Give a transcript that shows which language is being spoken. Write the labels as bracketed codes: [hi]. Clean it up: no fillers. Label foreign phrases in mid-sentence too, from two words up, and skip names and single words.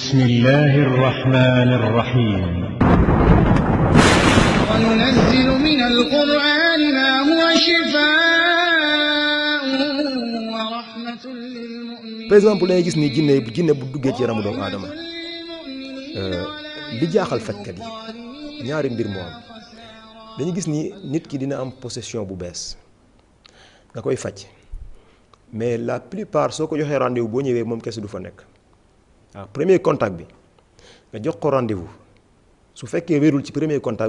[ar] بسم الله الرحمن الرحيم وننزل من القرآن ما هو شفاء ورحمة للمؤمنين. [fr] par exemple [wo] dangay gis ni jinne bu duggee ci yaramu doomu aadama li jaaxal fajkat yi ñaari mbir moo am dañu gis ni nit ki dina am possession bu bees nga koy faj [fr] mais la plupart [wo] soo ko joxee rendez-vous boo ñëwee moom kese du fa nekk waaw [fr] premier contact [wo] bi nga jox ko rendez-vous su fekkee wérul ci [fr] premier contact